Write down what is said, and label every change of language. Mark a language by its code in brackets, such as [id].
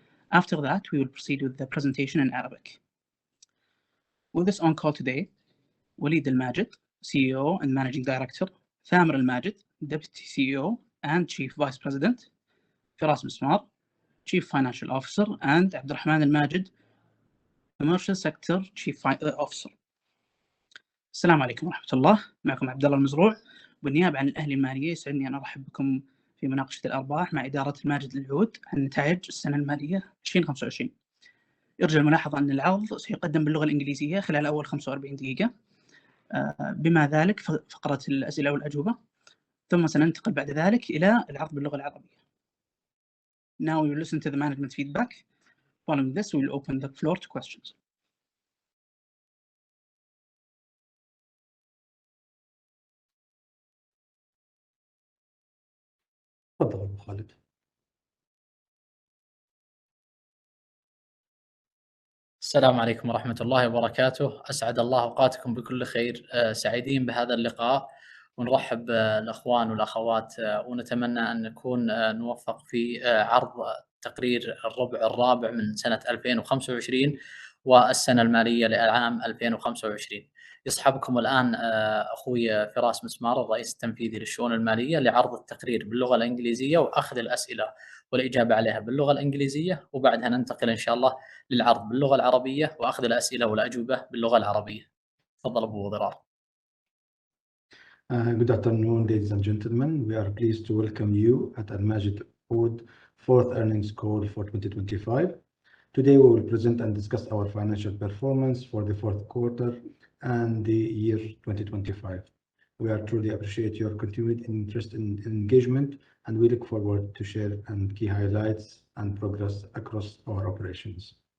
[en] After that, we will proceed with the presentation in Arabic. With us on call today, Walid Al-Majed, CEO and Managing Director, Thamer Al-Majed, Deputy CEO and Chief Vice President, Firas Mismar, Chief Financial Officer, and Abdurrahman Al-Majed, Commercial Sector Chief Officer. [ar] السلام عليكم ورحمة الله. معكم عبد الله المزروع بالنيابة عن الأهلية المالية. يسعدني أن أرحب بكم في مناقشة الأرباح مع إدارة الماجد العود عن نتائج السنة المالية 2025. يرجى الملاحظة أن العرض سيقدم باللغة الإنجليزية خلال أول 45 دقيقة، بما ذلك فقرة الأسئلة والأجوبة، ثم سننتقل بعد ذلك إلى العرض باللغة العربية. [en] Now we will listen to the management feedback. Following this, we will open the floor to questions. [ar] تفضل أبو خالد. السلام عليكم ورحمة الله وبركاته. أسعد الله أوقاتكم بكل خير. سعيدين بهذا اللقاء ونرحب بالأخوان والأخوات، ونتمنى أن نكون نوفق في عرض تقرير الربع الرابع من سنة 2025 والسنة المالية لعام 2025. يصحبكم الآن أخوي فراس مسمار، الرئيس التنفيذي للشؤون المالية، لعرض التقرير باللغة الإنجليزية وأخذ الأسئلة والإجابة عليها باللغة الإنجليزية، وبعدها ننتقل إن شاء الله للعرض باللغة العربية وأخذ الأسئلة والأجوبة باللغة العربية. تفضل أبو ضرار. [en] Good afternoon, ladies and gentlemen. We are pleased to welcome you at ALMAJED OUD fourth earnings call for 2025. Today we will present and discuss our financial performance for the fourth quarter and the year 2025. We are truly appreciate your continued interest and engagement, and we look forward to share and key highlights and progress across our operations.